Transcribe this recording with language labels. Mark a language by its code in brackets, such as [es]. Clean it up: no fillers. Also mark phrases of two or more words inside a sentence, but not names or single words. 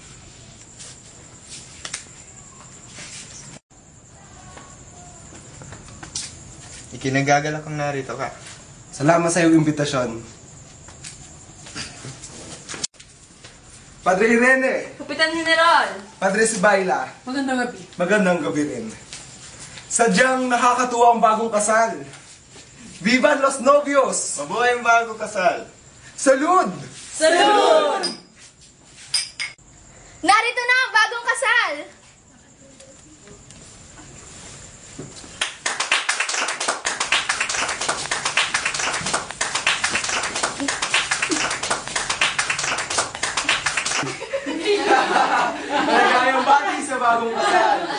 [tl] Ikinagagalak kang narito ka. Salamat sa iyong imbitasyon. Padre Irene, Kapitan General! Padre Sibayla, Magandang gabi. magandang gabi rin. Sadyang nakakatuwa ang bagong kasal. [es] Viva los novios! [tl] Mabuhay ang bagong kasal! [es] Salud! Salud! [tl] Narito na ang bagong kasal! Maligayang bati sa bagong kasal.